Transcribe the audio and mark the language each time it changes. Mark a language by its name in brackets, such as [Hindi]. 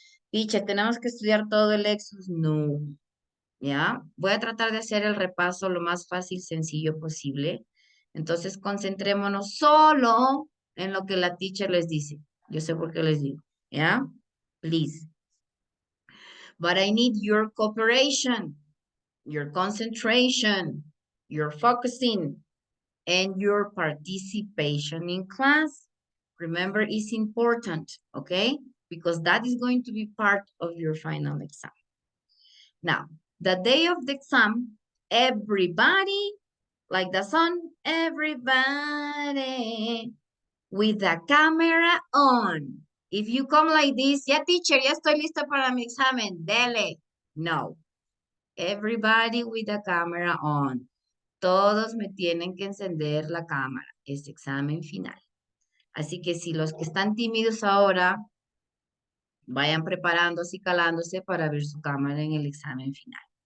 [Spanish] Teacher, ¿tenemos que estudiar todo el Lexus? No, ¿ya? Voy a tratar de hacer el repaso lo más fácil, sencillo posible. Entonces, concentrémonos solo en lo que la teacher les dice. Yo sé por qué les digo, ¿ya? Please. [English] But I need your cooperation, your concentration, your focusing, and your participation in class. Remember, it's important, okay? Because that is going to be part of your final exam. Now, the day of the exam, everybody, like the sun, everybody, with the camera on. If you come like this, [Spanish] ya teacher, ya estoy lista para mi examen, dele. No. [English] Everybody with the camera on. [Spanish] Todos me tienen que encender la cámara. Es examen final. Así que si los que están tímidos ahora, vayan preparándose y calándose para ver su cámara en el examen final.